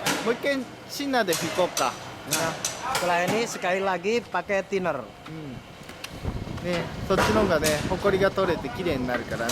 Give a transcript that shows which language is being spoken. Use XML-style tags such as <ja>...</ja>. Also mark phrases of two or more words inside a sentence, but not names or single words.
<ja>もう一回シンナーで拭こうか。</ja> <id>Nah, setelah ini sekali lagi pakai thinner.</id> <ja>ね、そっちの方がね、ほこりが取れて綺麗になるからね。</ja>